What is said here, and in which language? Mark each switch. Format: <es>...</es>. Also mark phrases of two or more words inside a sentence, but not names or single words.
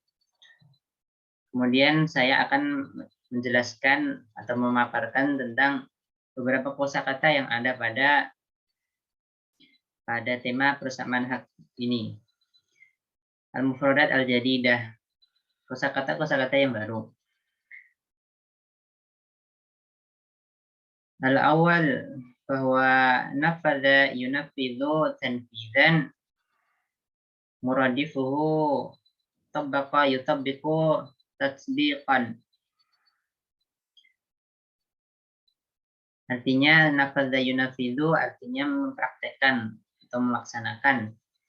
<id>Kemudian saya akan menjelaskan atau memaparkan tentang beberapa kosakata yang ada pada tema persamaan hak ini.</id> <ar>المفردات الجديدة.</ar> <id>Kosakata yang baru.</id> <ar>الأول bahwa نفذ ينفذ تنفيذا مرادفه طبق يطبق تطبيقا.</ar> <id>Artinya</id> <ar>نفذ ينفذ</ar> <id>artinya mempraktekkan atau melaksanakan.</id>